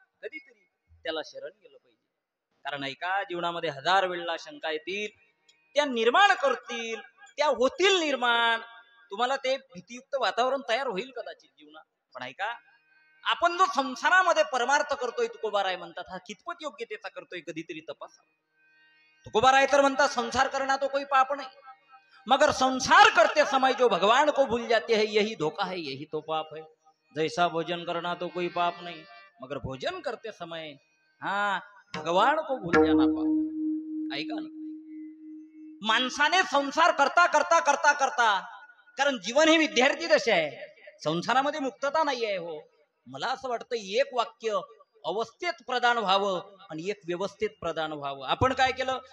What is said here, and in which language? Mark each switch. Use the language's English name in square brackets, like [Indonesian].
[Marathi] कधीतरी त्याला शरण गेलं पाहिजे. कारण ऐका, जीवनामध्ये 1000 वेळेला शंका येतील, त्या निर्माण करतील, त्या होतील निर्माण. तुम्हाला ते भीतीयुक्त वातावरण तयार होईल कदाचित जीवनात. पण ऐका, आपण जो संसारामध्ये परमार्थ करतोय, तुकोबाराय म्हणतात, हा कितपत योग्यतेचा करतोय कधीतरी तपासा. तुकोबाराय तर म्हणतात, [Hindi] संसार करना तो कोई पाप नहीं, मगर संसार करते समय जो भगवान को भूल जाते हैं यही धोखा है, यही तो पाप है. जैसा भोजन करना तो कोई पाप नहीं, मगर भोजन करते समय भगवान को भूल जाना पाप. [Marathi] ऐका ना, माणसाने संसार करता करता करता करता, कारण जीवन ही विद्यार्थी दशा आहे, संसारामध्ये मुक्तता नाही आहे. हो, मला असं वाटतं एक वाक्य अवस्थेत प्रदान व्हावं आणि एक व्यवस्थेत प्रदान व्हावं. आपण काय केलं?